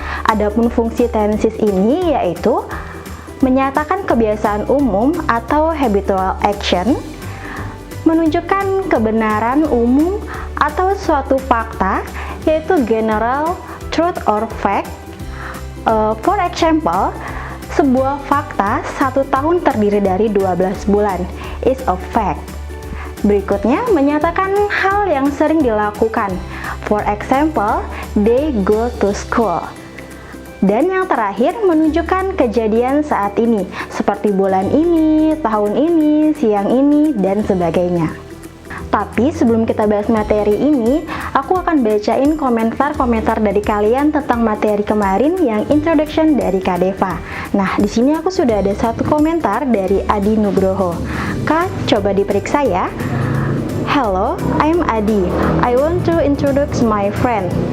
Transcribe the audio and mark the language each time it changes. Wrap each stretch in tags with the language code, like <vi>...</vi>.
<id>Adapun fungsi tenses ini yaitu menyatakan kebiasaan umum atau</id> <en>habitual action,</en> <id>menunjukkan kebenaran umum atau suatu fakta, yaitu</id> <en>general truth or fact. For example,</en> <id>sebuah fakta 1 tahun terdiri dari 12 bulan</id> <en>is a fact.</en> <id>Berikutnya, menyatakan hal yang sering dilakukan.</id> <en>For example, they go to school.</en> <id>Dan yang terakhir, menunjukkan kejadian saat ini, seperti bulan ini, tahun ini, siang ini, dan sebagainya. Tapi sebelum kita bahas materi ini, aku akan bacain komentar-komentar dari kalian tentang materi kemarin yang introduction dari Kak Deva. Nah, di sini aku sudah ada satu komentar dari Adi Nugroho. Kak, coba diperiksa ya.</id> <en>Hello, I'm Adi. I want to introduce my friend.</en>